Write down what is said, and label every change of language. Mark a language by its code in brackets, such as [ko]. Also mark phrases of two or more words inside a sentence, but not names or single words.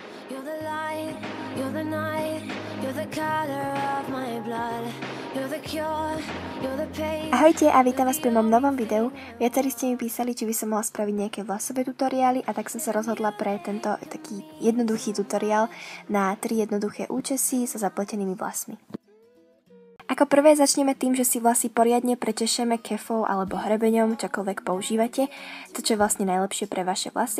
[en] You're the light, you're the night, you're the color of my blood. You're the cure, you're the pain. [sk] Ahojte a vítam vás pri mojom novom videu. Viacerí ste mi písali, či by som mohla spraviť nejaké vlasové tutoriály a tak som sa rozhodla pre tento taký jednoduchý tutoriál na 3 jednoduché účesy so zapletenými vlasmi. Ako prvé začneme tým, že si vlasy poriadne prečešeme kefou alebo hrebeňom, čokoľvek používate, to čo je vlastne najlepšie pre vaše vlasy.